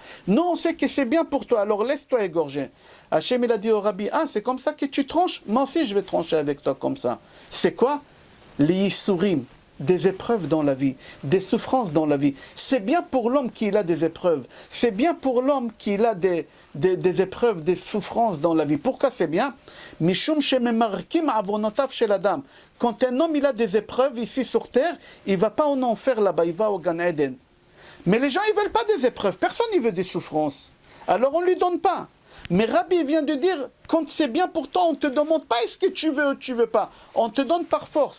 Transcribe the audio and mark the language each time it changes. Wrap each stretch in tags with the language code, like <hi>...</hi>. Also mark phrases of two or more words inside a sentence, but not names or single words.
<fr>Nous, on sait que c'est bien pour toi, alors laisse-toi égorger. Hachem, il a dit au Rabbi, ah, c'est comme ça que tu tranches? Moi aussi, je vais trancher avec toi comme ça. C'est quoi? Les yisurim. Des épreuves dans la vie, des souffrances dans la vie. C'est bien pour l'homme qu'il a des épreuves. C'est bien pour l'homme qu'il a des épreuves, des souffrances dans la vie. Pourquoi c'est bien?</fr> <he>משום שממרקים עוונותיו של אדם.</he> <fr>Quand un homme il a des épreuves ici sur terre, il ne va pas en enfer là-bas, il va au Gan Eden. Mais les gens ils ne veulent pas des épreuves, personne ne veut des souffrances. Alors on ne lui donne pas. Mais Rabbi vient de dire, quand c'est bien pour toi, on ne te demande pas est-ce que tu veux ou tu veux pas. On te donne par force.</fr>